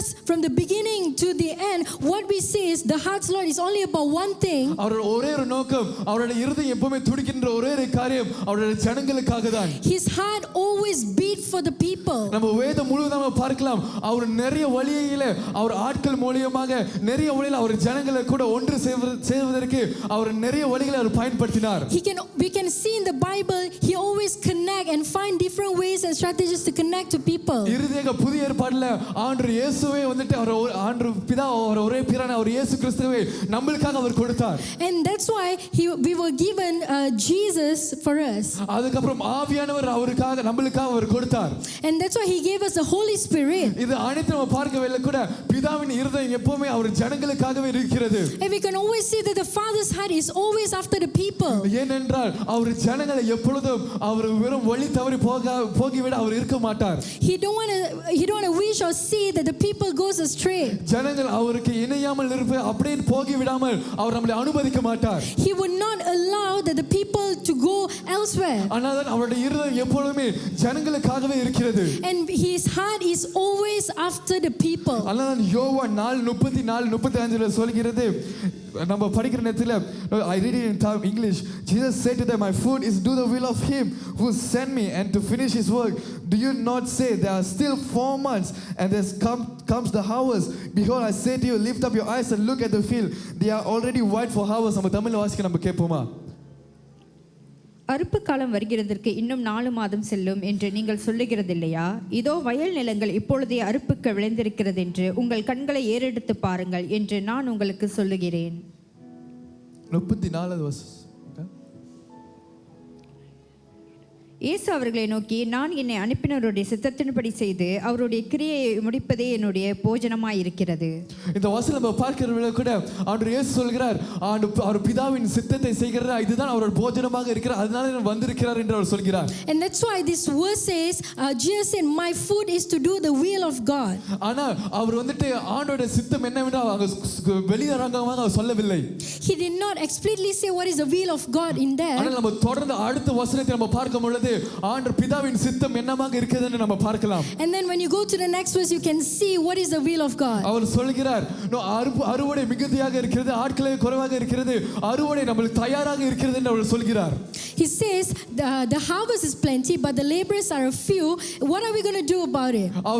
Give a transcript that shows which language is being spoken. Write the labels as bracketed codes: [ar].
[en] From the beginning to the end, what we see is the heart's Lord is only about one thing. [ta] அவருடைய ஒரே ஒரு நோக்கம் அவருடைய இருதயம் எப்பவுமே துடிக்கின்ற ஒரே ஒரு காரியம் அவருடைய ஜனங்களுக்காக தான். [en] His heart always beat for the people. [ta] நம்ம வேதம் முழுவதும் பார்க்கலாம் அவர் நிறைய வழியில அவர் ஆட்கள் மூலமாக நிறைய வழியில அவர் ஜனங்களை கூட ஒன்று சேர்வதற்கு அவர் நிறைய வழிகளை அவர் பயன்படுத்தினார். [en] We can see in the Bible he always connect and find different ways and strategies to connect to people. [ta] இறுதியாக புதிய ஏற்பாட்டில் ஆண்டவர் இயேசுவே வந்துட்டு அவர் ஆண்டவர் பிதா அவர் ஒரே பிரான அவர் இயேசு கிறிஸ்துவை நமக்காக அவர் கொடுத்தார். [en] And that's why we were given Jesus for us. [ta] அதுக்கு அப்புறம் ஆவியானவர் அவருக்காக நமக்காக அவர் கொடுத்தார். [en] And that's why he gave us the Holy Spirit. [ta] இது அனைத்து நம்ம பார்க்கவில்லை கூட பிதாவின் இருதயம் எப்பவுமே அவர் ஜனங்களுக்காகவே இருக்கிறது. [en] And we can always see that the Father's heart is always after the people. [ta] ஏனென்றால் அவர் ஜனங்களை எப்பொழுதும் அவர் வெறும் வழி தவறி போகி போகிவிட அவர் இருக்க மாட்டார். [en] He don't want to wish or see that the people goes astray. [ta] ஜனங்கள் அவருக்கு இணையாமல் இருப்ப அப்படியே போகி விடாமல் அவர் நம்மளை அனுமதிக்க மாட்டார். [en] He would not allow that the people to go elsewhere. [ta] ஆனால் அவருடைய இருதயம் எப்பொழுதுமே ஜனங்களுக்காகவே இருக்கிறது. [en] And his heart is always after the people. [ta] அதனால யோவான் 4:34-35 சொல்கிறது, நம்ம படிக்கிற நேரத்தில் [en] I read it in English. Jesus said to them, my food is to do the will of him who sent me and to finish his work. Do you not say there are still 4 months and there comes the harvest? Behold, I say to you, lift up your eyes and look at the field. They are already white for harvest. [ta] நம்ம தமிழ்ல வாசிக்க நம்ம கேட்போமா? அறுப்பு காலம் வருகிறதற்கு இன்னும் 4 மாதம் செல்லும் என்று நீங்கள் சொல்லுகிறதில்லையா? இதோ வயல் நிலங்கள் இப்பொழுதே அறுப்புக்கு விளைந்திருக்கிறது என்று உங்கள் கண்களை ஏறெடுத்து பாருங்கள் என்று நான் உங்களுக்கு சொல்லுகிறேன். [en] 34 verse. [ta] இயேசு அவர்களை நோக்கி, நான் என்னை அனுப்பினவருடைய சித்தத்தின்படி செய்து அவருடைய கிரியை முடிப்பதே என்னுடைய போஜனமாய் இருக்கிறது. இந்த வசனம் நம்ம பார்க்கிறவங்க கூட ஆண்டவர் இயேசு சொல்கிறார், அவர் பிதாவின் சித்தத்தை செய்கிறார், இதுதான் அவருடைய போஜனமாக இருக்கிறார், அதனால நான் வந்திருக்கிறார் என்று அவர் சொல்கிறார். [en] And that's why this verse says, Jesus said, my food is to do the will of God. [ta] ஆனா அவர் வந்துட்டு ஆண்டவருடைய சித்தம் என்னவென்று அங்க வெளியரங்கமாக அவர் சொல்லவில்லை. [en] He did not explicitly say what is the will of God in there. [ta] ஆனால் நம்ம தொடர்ந்து அடுத்த வசனத்தை நம்ம பார்க்கும் பொழுது ஆண்டவர் பிதாவின் சித்தம் என்னமாக இருக்குதுன்னு நம்ம பார்க்கலாம். [en] And then when you go to the next verse, you can see what is the will of God. [ta] அவர் சொல்கிறார், அறுவடை மிகுதியாக இருக்கிறது, ஆட்களே குறைவாக இருக்கிறது, அறுவடை நமக்கு தயாராக இருக்கிறது என்று அவர் சொல்கிறார். [en] He says the harvest is plenty but the laborers are a few. What are we going to do about it?